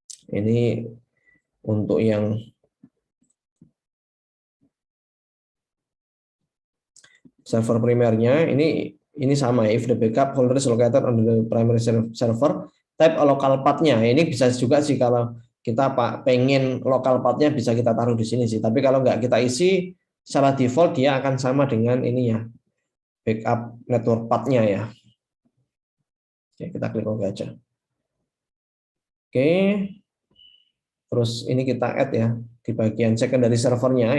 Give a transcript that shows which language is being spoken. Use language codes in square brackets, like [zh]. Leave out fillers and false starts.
[id] Ini untuk yang server primernya ini sama ya. [en] If the backup folder is located on the primary server, type a local path-nya. [id] Ini bisa juga sih kalau kita pengen local path-nya bisa kita taruh di sini sih. Tapi kalau nggak kita isi secara default dia akan sama dengan ini ya, backup network path-nya ya. Oke, kita klik OK aja. Oke. Terus ini kita add ya di bagian secondary servernya.